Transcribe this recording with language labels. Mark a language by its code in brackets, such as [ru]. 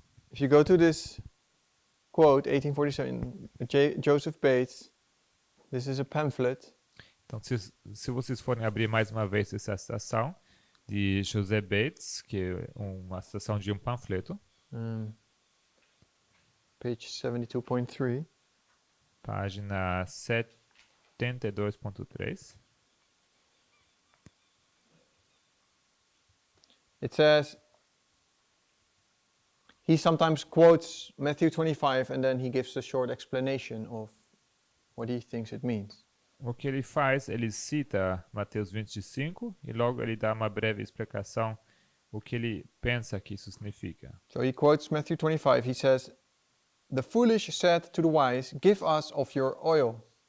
[en] If you go to this quote, 1847, Joseph Bates, this is a pamphlet. [pt] Então, se vocês forem abrir mais uma vez essa citação de José Bates, que é uma citação de um panfleto, [en] Page 72.3. [pt] página 72.3, [en] It says, he sometimes quotes Matthew 25 and then he gives a short explanation of what he thinks it means. [pt] o que ele faz, ele cita Mateus 25 e logo ele dá uma breve explicação o que ele pensa que isso significa. [en] So he quotes Matthew 25. He says, "The foolish said to the wise, 'Give us of your oil.'"